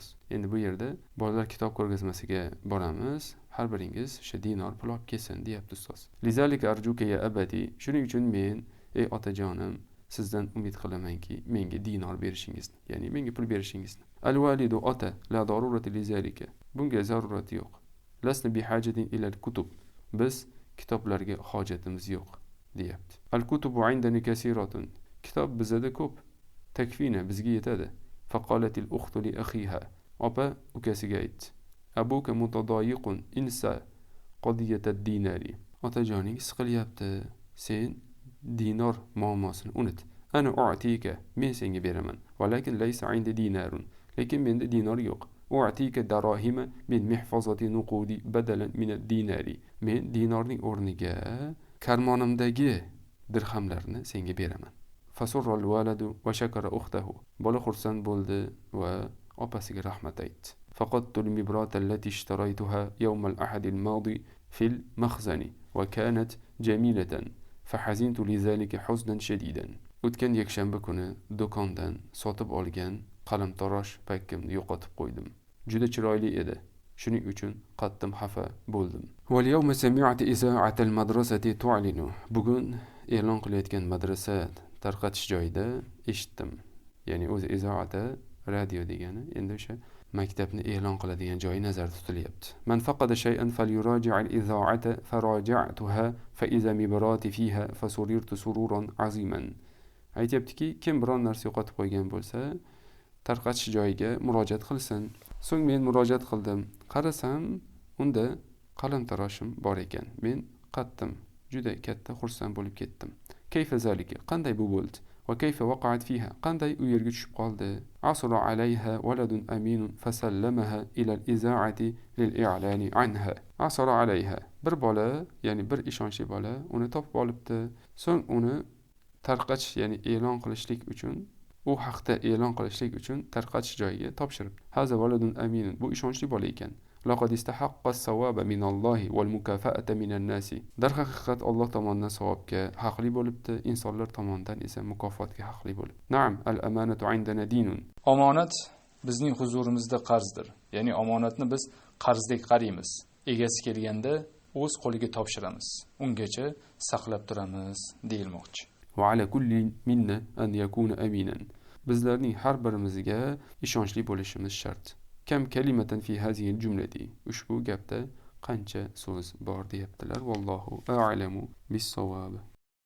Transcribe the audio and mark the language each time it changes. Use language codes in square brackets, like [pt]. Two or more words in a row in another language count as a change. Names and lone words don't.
[uz] Endi bu yerda bolalar kitob ko'rgazmasiga boramiz, har biringiz o'sha dinor pul olib kelsin deyapti ustoz. [ar] لذلك أرجوك يا أبتي. [uz] Shuning uchun men ey otajonim sizdan umid qilamanki menga dinor berishingizni, ya'ni menga pul berishingizni. [ar] الوالد ota لا ضرورة لذلك. [uz] Bunga zarurat yo'q. [ar] لسنا بحاجة إلى الكتب. [uz] Biz kitoblarga hojatimiz yo'q deyapti. [ar] الكتب عندنا كثيرة. [uz] Kitob bizda ko'p. Takfina bizga yetadi. [ar] فقالت الأخت لأخيها. [uz] Opa ukasiga aytdi. [ar] أبوك متضايق انس قضية الدينار. [uz] Otajoning siqilyapti. Sen dinor muammosini unut. Ana u'tika, men senga beraman. [ar] ولكن ليس عندي دينار. [uz] Lekin menda dinor yo'q. [ar] أعطيك دراهم من محفظة نقودي بدلا من الدينار. [uz] Men dinorning o'rniga karmonimdagi dirhamlarni senga beraman. [ar] فسر الولد وشكر أخته. [uz] Bola xursand bo'ldi va opasiga rahmat aytdi. [ar] فقدت المبراة التي اشتريتها يوم الأحد الماضي في المخزن وكانت جميلة فحزنت لذلك حزنا شديدا. [uz] O'tgan yakshanba kuni do'kondan sotib olgan qalamtarosh pakkimni yo'qotib qo'ydim. Juda chiroyli edi. Shuning uchun qattim xafa bo'ldim. [ar] واليوم سمعت إذاعة المدرسة تعلن. [uz] Bugun e'lon qilayotgan madrasa tarqatish joyida eshitdim. Ya'ni o'zi izoata radio degani, endi o'sha maktabni e'lon qiladigan joyi nazarda tutilyapti. [ar] من فقد شيئا فليراجع الإذاعة فراجعتها فإذا مبراتي فيها فسررت سرورا عظيما. [uz] Aytibdiki, kim biron narsa yo'qotib qo'ygan bo'lsa, tarqatish joyiga murojaat qilsin. So'ng men murojaat qildim. Qarasam, unda qalamtaroshim bor ekan. Men qattim, juda katta xursand bo'lib ketdim. [ar] كيف ذلك? [uz] Qanday bu bo'ldi? [ar] وكيف وقعت فيها? [uz] Qanday u yerga tushib qoldi? [ar] عثر عليها ولد أمين فسلمها إلى الإذاعة للإعلان عنها. عثر عليها. [uz] Bir bola, ya'ni bir ishonchli bola uni topib olibdi. So'ng uni tarqatish, ya'ni e'lon qilishlik uchun, u haqda e'lon qilishlik uchun tarqatish joyiga topshiribdi. [ar] هذا ولد أمين. [uz] Bu ishonchli bola ekan. [ar] لقد استحق الثواب من الله والمكافأة من الناس. [uz] Darhaqiqat Alloh tomonidan savobga haqli bo'libdi, insonlar tomonidan esa mukofotga haqli bo'libdi. [ar] نعم الأمانة عندنا دين. [uz] Omonat bizning huzurimizda qarzdir. Ya'ni omonatni biz qarzdek qaraymiz. Egasi kelganda o'z qo'liga topshiramiz. Ungacha saqlab turamiz deyilmoqchi. [ar] وعلى كل منا أن يكون أمينا. [uz] bizlarning har birimizga ishonchli bo'lishimiz shart. [ar] كم كلمة في هذه الجملة. [uz] Ushbu gapda qancha so'z bor deyaptilar. [ar] والله أعلم بالصواب.